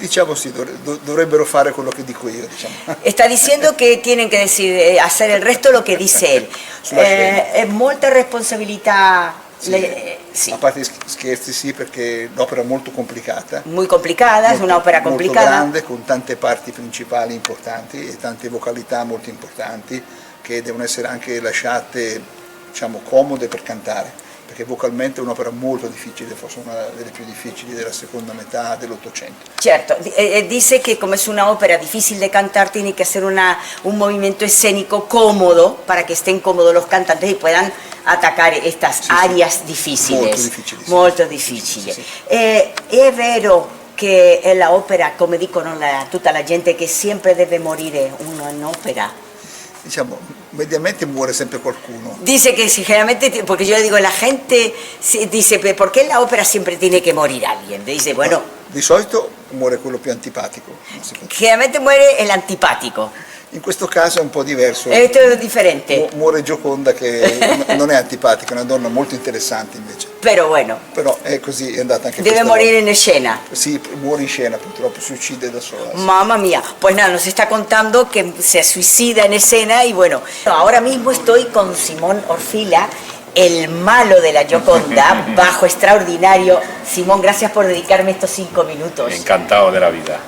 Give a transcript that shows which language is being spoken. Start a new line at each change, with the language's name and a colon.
Italian: Diciamo sì, dovrebbero fare quello che dico io, diciamo.
Spanish: Está diciendo que tienen que hacer el resto lo que dice él.
Italian: È molta responsabilità. Sì. A parte scherzi, sì, perché l'opera è molto complicata.
Spanish: Muy complicada, es una ópera complicada.
Italian: Molto grande, con tante parti principali importanti e tante vocalità molto importanti che devono essere anche lasciate, diciamo, comode per cantare. Perché vocalmente è un'opera molto difficile, forse una delle più difficili della seconda metà dell'Ottocento.
Spanish: Certo, dice que como es una ópera difícil de cantar, tiene que hacer un movimiento escénico cómodo para que estén cómodos los cantantes y puedan atacar estas áreas difficili.
Italian: Molto difficili. Molto difficili. Sì. È vero che la opera, come dicono tutta la gente, che sempre deve morire un'opera. Diciamo, mediamente muore sempre qualcuno.
Spanish: Dice que si generalmente, porque yo le digo, la gente dice, ¿por qué en la ópera siempre tiene que morir alguien? Dice, bueno...
Italian: Di solito muore quello più antipatico.
Spanish: Generalmente muere el antipático.
Italian: In questo caso è un po' diverso.
Spanish: Esto es diferente.
Italian: Muore Gioconda, che non è antipatica, è una donna molto interessante invece.
Spanish: Pero bueno.
Italian: Però è così, è andata anche
Spanish: Debe morir en escena. Sí, muere en escena,
Italian: purtroppo si uccide da sola.
Spanish: Sí. Mamma mía, pues nada, nos está contando que se suicida en escena y bueno, ahora mismo estoy con Simón Orfila, el malo de la Gioconda, bajo extraordinario. Simón, gracias por dedicarme estos 5 minutos. Encantado de la vida.